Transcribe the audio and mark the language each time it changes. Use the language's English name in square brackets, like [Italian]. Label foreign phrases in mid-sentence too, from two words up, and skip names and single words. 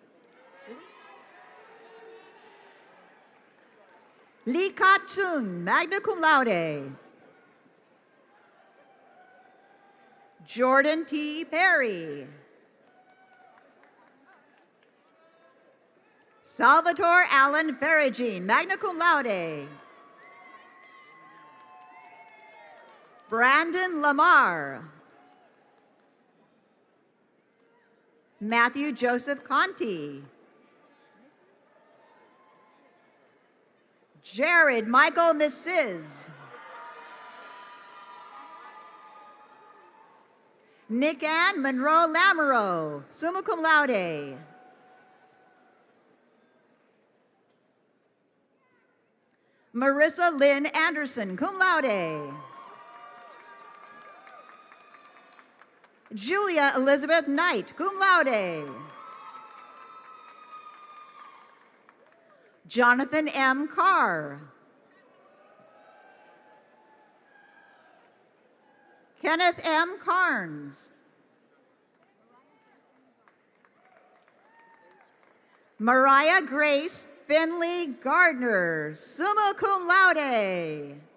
[English] Lee Ka-chung, [Latin] magna cum laude. [English] Jordan T. Perry. Salvatore Allen Ferragine, [Latin] magna cum laude. [English] Brandon Lamar. Matthew Joseph Conti. Jared Michael Mrs. Nick Ann Monroe Lamoureux, [Latin] summa cum laude. [English] Marissa Lynn Anderson, [Latin] cum laude. [English] Julia Elizabeth Knight, [Latin] cum laude. [English] Jonathan M. Carr. Kenneth M. Carnes. Mariah Grace Finley Gardner, [Latin] summa cum laude.